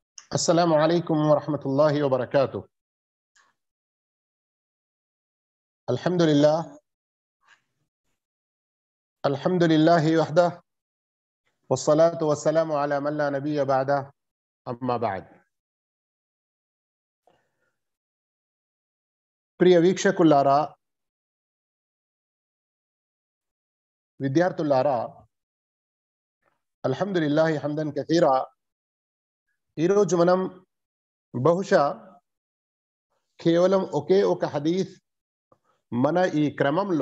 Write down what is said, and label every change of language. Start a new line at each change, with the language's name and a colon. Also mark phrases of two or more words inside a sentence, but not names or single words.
Arabic: السلام عليكم ورحمة الله وبركاته. الحمد لله وحده والصلاة والسلام على من لا نبي بعده أما بعد.
Telugu: ప్రియ వీక్షకులారా, విద్యార్థులారా,
Arabic: الحمد لله حمدا كثيرا.
Telugu: ఈరోజు మనం బహుశా కేవలం ఒకే ఒక హదీస్ మన ఈ క్రమంలో,